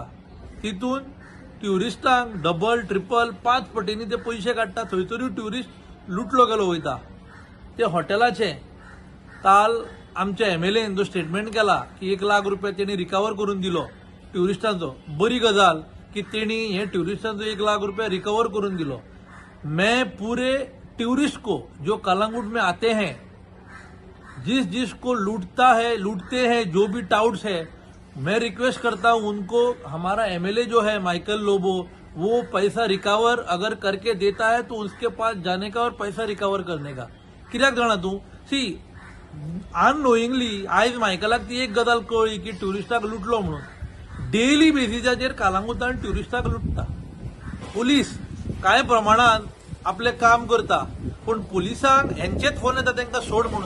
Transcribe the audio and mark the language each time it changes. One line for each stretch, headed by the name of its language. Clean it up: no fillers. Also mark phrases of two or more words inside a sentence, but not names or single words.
Konkani: तितून ट्युरिस्टांक
English: double triple
Konkani: 5 पटींनी ते पयशे काडटा, थंयसरूय ट्युरिस्ट लुटलो गेलो वयता। ते हॉटेलाचे काल आमच्या एमएलएन जो स्टेटमेंट केला की 1 लाख रुपये त्यांनी रिकवर करून दिलो ट्युरिस्टांचो, बरी गजाल की त्यांनी हे ट्युरिस्टांचो 1 लाख रुपये रिकवर करून दिलो।
Hindi: मैं पूरे टूरिस्ट को जो कलांगुट में आते हैं, जिस जिसको लूटते हैं जो भी टाउट्स है, मैं रिक्वेस्ट करता हूं उनको, हमारा एमएलए जो है माइकल लोबो, वो पैसा रिकवर अगर करके देता है तो उसके पास जाने का और पैसा रिकवर करने का।
Konkani: कित्याक जाणा तू सी अननोईंगली आयज मायकलाक ती एक गजाल कळ्ळी की ट्युरिस्टाक लुटलो म्हणून।
English: daily basis
Konkani: कालांगुतान ट्युरिस्टाक लुटता। पुलीस कांय प्रमाणात आपले काम करता, पण पुलिसांक हेंचेच फोन येता तांकां सोड म्हणून।